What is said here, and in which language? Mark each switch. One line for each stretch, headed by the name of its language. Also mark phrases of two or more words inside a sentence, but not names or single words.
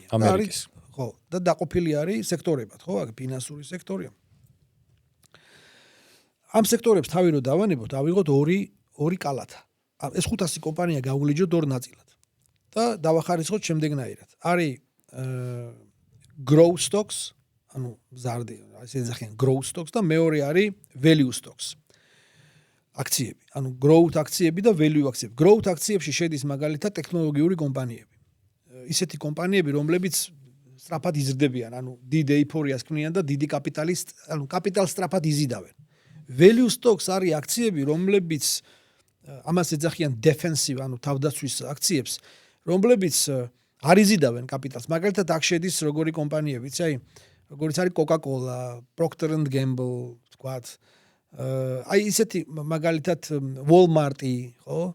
Georgian: ამერიკის. ხო, და დაყოფილი არის სექტორებად, ხო, აქ ფინანსური სექტორია. ამ სექტორებს თავი რო დავანებოთ, ავიღოთ ორი კალათა. ეს 500 კომპანია გავულიჯოთ ორ ნაწილად. და და დავახარისხოთ შემდეგნაირად.
English: არის growth stocks,
Georgian: ანუ მზარდი, ასე ეძახიან
English: growth stocks
Georgian: და მეორე არის
English: value stocks.
Georgian: აქციები, ანუ growth აქციები და value აქციები. growth აქციებში შედის მაგალითად ტექნოლოგიური კომპანიები. ისეთი კომპანიები, რომლებიც სწრაფად იზრდებიან, ანუ დიდ ეიფორიას ქმნიან და დიდი კაპიტალის, ანუ კაპიტალს სწრაფად იზიდავენ.
English: value stocks
Georgian: არის აქციები, რომლებიც ამას ეძახიან defensive, ანუ თავდაცვის აქციებს, რომლებიც არ იზიდავენ კაპიტალს. მაგალითად აქ შედის როგორი კომპანიებიც, როგორც არის Coca-Cola, Procter & Gamble, ვთქვათ, ისეთი მაგალითად Walmart-ი, ხო?